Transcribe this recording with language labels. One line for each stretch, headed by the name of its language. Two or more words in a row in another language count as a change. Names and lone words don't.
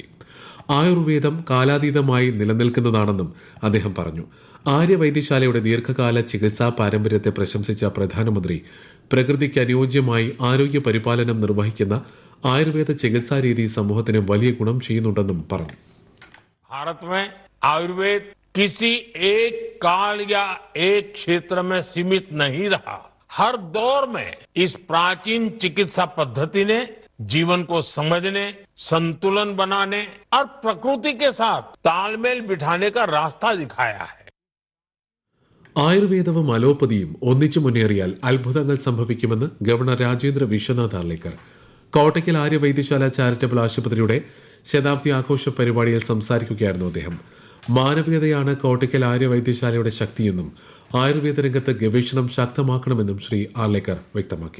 Malayalam: ആയുർവേദം കാലാതീതമായി നിലനിൽക്കുന്നതാണെന്നും അദ്ദേഹം പറഞ്ഞു. ആര്യവൈദ്യശാലയുടെ ദീർഘകാല ചികിത്സാ പാരമ്പര്യത്തെ പ്രശംസിച്ച പ്രധാനമന്ത്രി പ്രകൃതിക്ക് അനുയോജ്യമായി ആരോഗ്യ പരിപാലനം നിർവഹിക്കുന്ന ആയുർവേദ ചികിത്സാ രീതി സമൂഹത്തിന് വലിയ ഗുണം ചെയ്യുന്നുണ്ടെന്നും പറഞ്ഞു.
Hindi: भारत में आयुर्वेद किसी एक काल या एक क्षेत्र में सीमित नहीं रहा. हर दौर में इस प्राचीन चिकित्सा पद्धति ने जीवन को समझने, संतुलन बनाने और प्रकृति के साथ तालमेल बिठाने का रास्ता दिखाया है.
Malayalam: ആയുർവേദവും അലോപ്പതിയും ഒന്നിച്ചു മുന്നേറിയാൽ അത്ഭുതങ്ങൾ സംഭവിക്കുമെന്ന് ഗവർണർ രാജേന്ദ്ര വിശ്വനാഥ് ആർലേക്കർ. കോട്ടയ്ക്കൽ ആര്യവൈദ്യശാല ചാരിറ്റബിൾ ആശുപത്രിയുടെ ശതാബ്ദി ആഘോഷ പരിപാടിയിൽ സംസാരിക്കുകയായിരുന്നു അദ്ദേഹം. മാനവികതയാണ് കോട്ടയ്ക്കൽ ആര്യവൈദ്യശാലയുടെ ശക്തിയെന്നും ആയുർവേദ രംഗത്ത് ഗവേഷണം ശക്തമാക്കണമെന്നും ശ്രീ ആർലേക്കർ വ്യക്തമാക്കി.